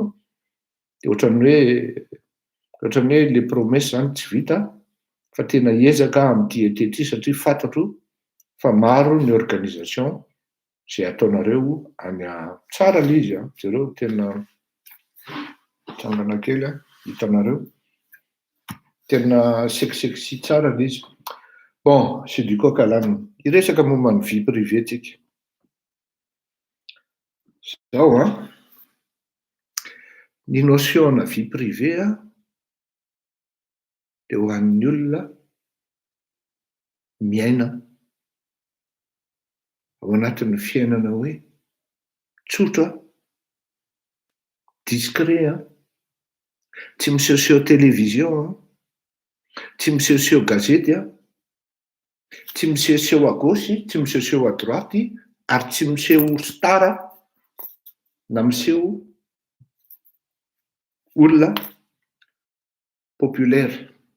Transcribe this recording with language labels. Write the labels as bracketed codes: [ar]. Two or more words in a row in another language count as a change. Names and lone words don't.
[mg] Dia ohatran'ny hoe le promesse zany tsy vita, fa tena hiezaka amin'ny dietety satria fantatro fa maro ny organisation zay ataonareo any tsara le izy a. Jereo tena tsangana kely hitanareo, tena seksexy tsara le izy. [fr] Bon, c'est du coq à l'âne. [mg] Hiresaka momba ny [fr] vie privée [mg] tsika. Zao a, ny notion na vie privée dia ho an'ny olona miaina ao anatin'ny fiainana hoe tsotra, discret, tsy miseho télévision, tsy miseho gazety, tsy miseho [fr] à gauche, [mg] tsy miseho [fr] à droite, [mg] ary tsy miseho star na miseho olona populaire.